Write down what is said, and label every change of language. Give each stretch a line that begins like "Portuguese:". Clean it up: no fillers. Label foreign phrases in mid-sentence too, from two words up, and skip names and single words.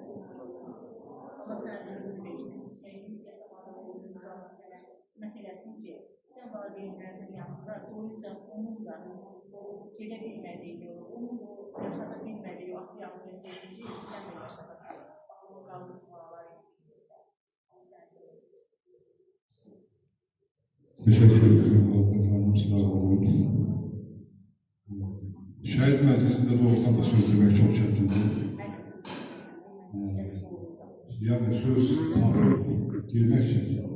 Azerbaijani: Allah sənə ömür versin, şeyimiz yaşamalı, Allah sənə hizmət eləsin ki, sən valideynlərinin yanında doyunca onun da gedə bilmədiyi yolu, onun da yaşada bilmədiyi o axı və sevinci sən də yaşadasın. O qalmış balalar etkiləyirlər. Allah sənə ömür versin.
Turkish: Teşekkür ederim. Efendim, sağ olun. Şehit meclisinde de orada da söz demek çok çetindir. Yani söz girmek çetin.